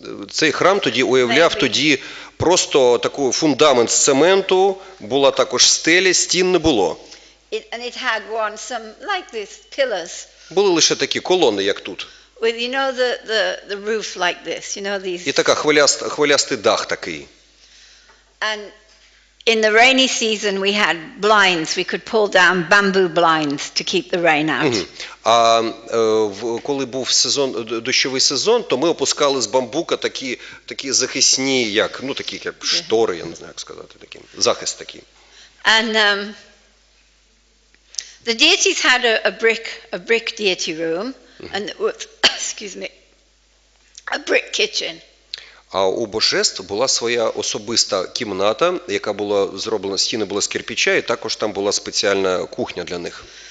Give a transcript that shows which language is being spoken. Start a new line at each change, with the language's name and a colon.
Ukrainian: Цей храм тоді уявляв просто такий фундамент з цементу, була також стеля, стін не було.
English: And it had some like this pillars.
Ukrainian: Були лише такі колони, як тут.
English: With the roof like this, these.
Ukrainian: І така хвилястий дах такий.
English: And in the rainy season we had blinds. We could pull down bamboo blinds to keep the rain out.
Ukrainian: А коли був дощовий сезон, то ми опускали з бамбука такі захисні, такі як штори, я не знаю, як сказати, такі, захист такий.
English: And the deities had a brick deity room, and excuse me, a brick kitchen.
Ukrainian: А у божеств була своя особиста кімната, яка була зроблена, стіни були з кирпича, і також там була спеціальна кухня для них.